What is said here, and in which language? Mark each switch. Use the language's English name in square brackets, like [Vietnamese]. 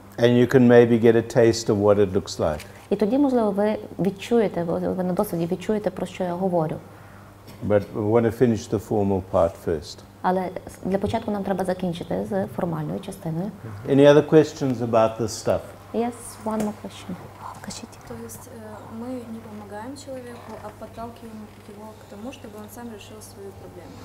[English] And you can maybe get a taste of what it looks like. [Ukrainian] І тоді, можливо, ви відчуєте, ви на досвіді відчуєте, про що я говорю. [English] But we want to finish the formal part first. [Ukrainian] Але для початку нам треба закінчити з формальною частиною. [English] Any other questions about this stuff? Yes, one more question. [Ukrainian] Кажіть. [Russian] То есть мы не помогаем человеку, а подталкиваем его к тому, чтобы он сам решил свою проблему.